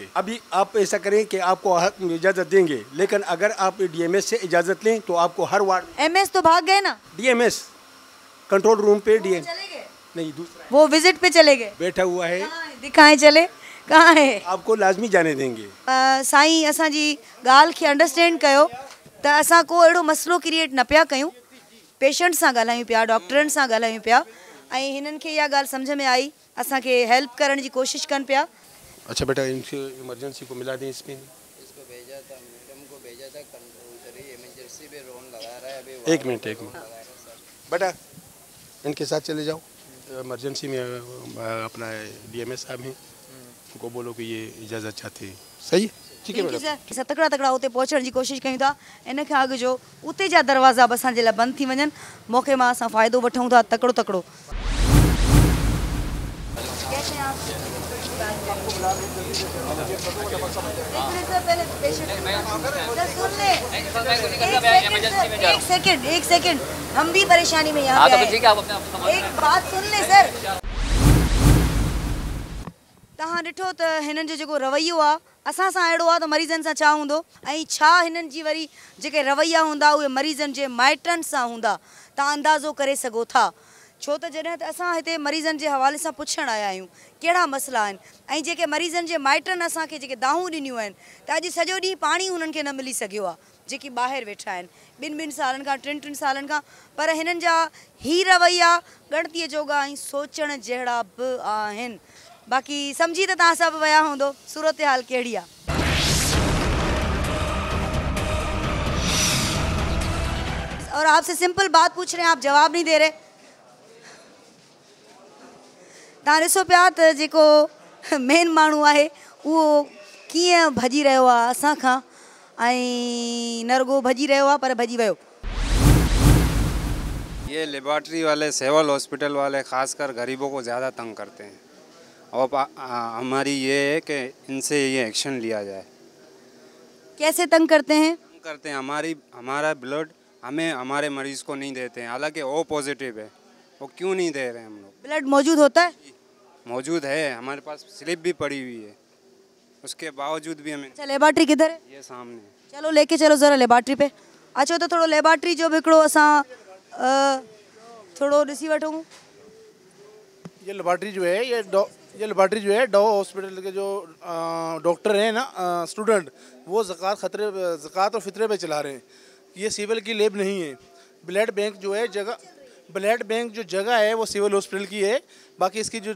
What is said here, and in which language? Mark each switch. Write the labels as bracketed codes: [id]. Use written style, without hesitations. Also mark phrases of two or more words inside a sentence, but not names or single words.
[ur] ابھی آپ ایسا کریں کہ آپ کو اجازت دیں گے، لیکن اگر آپ ڈی ایم ایس سے اجازت لیں تو آپ کو ہر وارڈ. ایم ایس تو بھاگ گئے نا؟ ڈی ایم ایس [en] control room [ur] پہ ڈی ایم نہیں، دوسرا وہ وزٹ پہ چلے گئے, بیٹھا ہوا ہے. دکھائیں چلے، کہاں ہے? آپ کو لازمی جانے دیں گے. [sd] साईं, असांजी ॻाल्हि खे अंडरस्टैंड कयो त असां को अहिड़ो मसइलो क्रिएट न पिया कयूं, पेशेंट सां ॻाल्हायूं पिया, डॉक्टरनि सां ॻाल्हायूं पिया, ऐं हिननि खे इहा ॻाल्हि सम्झ में आई, असांखे हेल्प करण जी कोशिश कनि पिया। [ur] اچھا بیٹا، ان سے ایمرجنسی کو ملا دیں. اس میں اس کو بھیجا تھا، میڈم کو بھیجا تھا، ادھر ہی ایمرجنسی میں رون لگا رہا ہے ابھی. ایک منٹ بیٹا، ان کے ساتھ چلے جاؤ ایمرجنسی میں. اپنا ڈی ایم ایس صاحب ہیں، ان کو بولو کہ یہ اجازت چاہتے ہیں. صحیح، ٹھیک ہے بیٹا. [sd] तकड़ा तकड़ा उते पहुचण जी कोशिश कयूं था। इन खां अॻु जो उते जा दरवाज़ा बि असांजे लाइ बंदि थी वञनि, मौक़े मां असां फ़ाइदो वठूं था तकड़ो तकड़ो। [ur] ایک سیکنڈ، ہم بھی پریشانی میں یہاں پہ ایک بات سن لے سر. [sd] तव्हां ॾिठो त हिननि जो जेको रवैयो आहे असां सां अहिड़ो आहे त मरीज़नि सां छा हूंदो, ऐं छा हिननि जी वरी जेके रवैया हूंदा उहे मरीज़नि जे माइटनि सां हूंदा, तव्हां अंदाज़ो करे सघो था। छो त जॾहिं त असां हिते मरीज़नि जे हवाले सां पुछण आया आहियूं कहिड़ा मसइला आहिनि, ऐं जेके मरीज़नि जे माइटनि असांखे जेके दाहूं ॾिनियूं आहिनि, त अॼु सॼो ॾींहुं पाणी हुननि खे न मिली सघियो आहे, जेकी ॿाहिरि वेठा आहिनि 2-2 सालनि खां, 3-3 सालनि खां। पर हिननि जा ही रवैया ॻणतीअ जोगा ऐं सोचण जहिड़ा बि आहिनि। बाक़ी समझी तो तव्हां सभु विया हूंदो सूरत हाल कहिड़ी आहे। [ur] اور آپ سے سمپل بات پوچھ رہے ہیں، آپ جواب نہیں دے رہے. [sd] तव्हां ॾिसो पिया त जेको मेन माण्हू आहे उहो कीअं भॼी रहियो आहे असां खां, ऐं न रुगो भॼी रहियो आहे पर भॼी वियो। [ur] یہ لیبارٹری والے, [en] civil hospital [ur] والے خاص کر غریبوں کو زیادہ تنگ کرتے ہیں، اور ہماری یہ ہے کہ ان سے یہ ایکشن لیا جائے. کیسے تنگ کرتے ہیں? کرتے ہیں، ہمارا بلڈ ہمیں ہمارے مریض کو نہیں دیتے ہیں، حالانکہ [en] O positive [ur] ہے، وہ کیوں نہیں دے رہے ہیں ہم لوگ? بلڈ موجود ہوتا ہے? موجود ہے، ہمارے پاس سلپ بھی پڑی ہوئی ہے، اس کے باوجود بھی ہمیں. اچھا، لیبارٹری کدھر ہے? یہ سامنے. چلو لے کے چلو ذرا لیبارٹری پہ. [sd] अचो तो थोड़ो लेबॉर्ट्री जो हिकिड़ो असां थोड़ो ॾिसी वठूं। [ur] یہ لیبارٹری جو ہے یہ لیبارٹری جو ہے ڈاکٹر ہسپتال کے جو ڈاکٹر ہیں نا، سٹوڈنٹ، وہ زکات اور فطرے پہ چلا رہے ہیں. یہ سول کی لیب نہیں ہے. [en] blood bank [ur] جو ہے [en] blood bank [ur] جو جگہ ہے وہ [en] civil hospital [ur] کی ہے، باقی اس کی جو